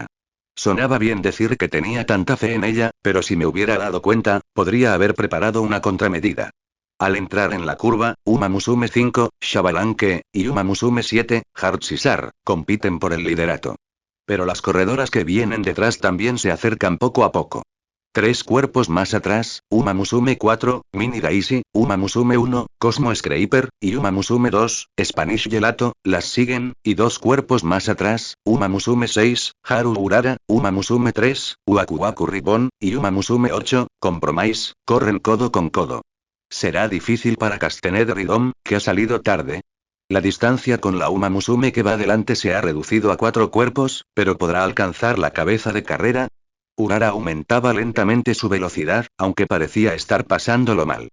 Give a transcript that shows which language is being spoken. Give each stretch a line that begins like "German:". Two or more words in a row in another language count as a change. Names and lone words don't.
Spanish: Sonaba bien decir que tenía tanta fe en ella, pero si me hubiera dado cuenta, podría haber preparado una contramedida. Al entrar en la curva, Uma Musume 5, Xabalanque, y Uma Musume 7, Heartsisar, compiten por el liderato. Pero las corredoras que vienen detrás también se acercan poco a poco. 3 cuerpos más atrás, Uma Musume 4, Mini Daisy, Uma Musume 1, Cosmo Scraper, y Uma Musume 2, Spanish Gelato, las siguen, y 2 cuerpos más atrás, Uma Musume 6, Haru Urara, Uma Musume 3, Uaku Ribbon, y Uma Musume 8, Compromise, corren codo con codo. Será difícil para Castanet Rhythm, que ha salido tarde. La distancia con la Uma Musume que va delante se ha reducido a 4 cuerpos, pero ¿podrá alcanzar la cabeza de carrera? Urara aumentaba lentamente su velocidad, aunque parecía estar pasándolo mal.